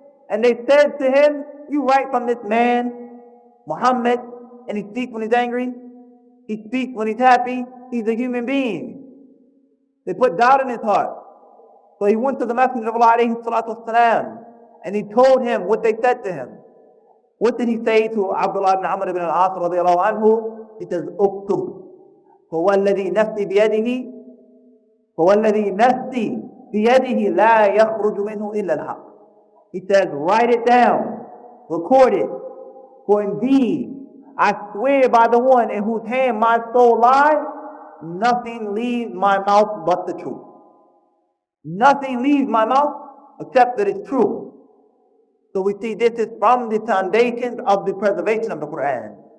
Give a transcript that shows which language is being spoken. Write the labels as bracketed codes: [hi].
[en] And they said to him, you write from this man, Muhammad, and he speaks when he's angry. He speaks when he's happy. He's a human being. They put doubt in his heart. So he went to the Messenger of Allah ﷺ, and he told him what they said to him. What did he say to Abdullah ibn Amr ibn al-As radiyallahu anhu? He says, [ar] اكتب هو الذي نفسي بيده هو الذي نفسي بيده لا يخرج منه إلا الحق. [en] He says, write it down, record it, for indeed I swear by the one in whose hand my soul lies, nothing leaves my mouth but the truth. Nothing leaves my mouth except that it's true. So we see this is from the foundations of the preservation of the Quran.